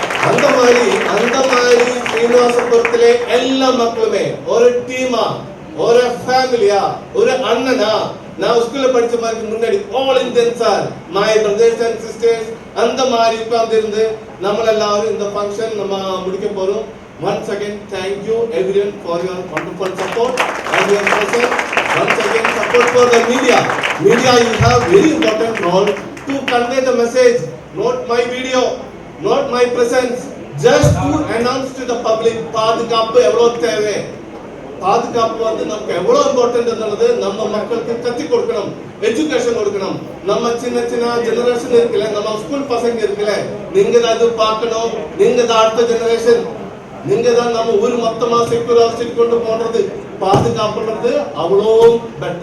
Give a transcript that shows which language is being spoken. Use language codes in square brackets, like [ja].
[ta] அந்த மாதிரி ஸ்ரீனிவாசபுரத்திலே எல்லா மக்களுமே ஒரு டீமா, ஒரு ஃபேமிலியா, ஒரு அண்ணனா, நான் ஸ்கூல்ல படிச்ச மாதிரி முன்னாடி [en] all Indians are my brothers and sisters [ta] அந்த மாதிரி உட்கார்ந்து இருந்து நம்ம எல்லாரும் இந்த ஃபங்க்ஷன் நம்ம முடிக்க போறோம். [en] Once again, thank you everyone for your wonderful support and your presence. Once again, support for the media. Media, you have very important role to convey the message. Not my video, not my presence, just to announce to the public. [ta] பாதுகாப்பு எவ்வளவு தேவை, பாதுகாப்பு வந்து நமக்கு எவ்வளவு important என்னது நம்ம மக்களுக்கு கத்தி கொடுக்கணும், எஜுகேஷன் கொடுக்கணும். நம்ம சின்ன ஜெனரேஷன் இருக்குல்ல, நம்ம ஸ்கூல் பசங்க இருக்குல்ல, நீங்க தான் அது பார்க்கணும். நீங்க தான் அடுத்த ஜெனரேஷன், நீங்க தான் நம்ம ஊர் மொத்தமா செக்யூர் கொண்டு போடுறது, பாதுகாப்புறது அவ்வளோ பெட்டர்.